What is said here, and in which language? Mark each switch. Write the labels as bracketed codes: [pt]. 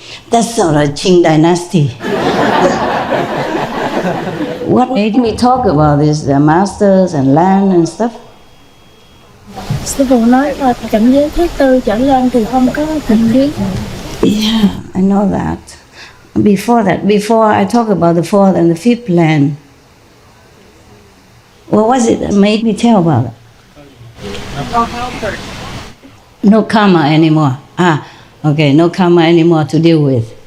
[en] That's sort of Qing dynasty. What made me talk about this? The masters and land and stuff. [vi] Sư phụ nói là cảnh giới thứ tư trở lên thì không có tình kiến. [en] Yeah, I know that. Before I talk about the 4th and the 5th land, what was it that made me tell about it? No karma anymore. Okay, no karma anymore to deal with.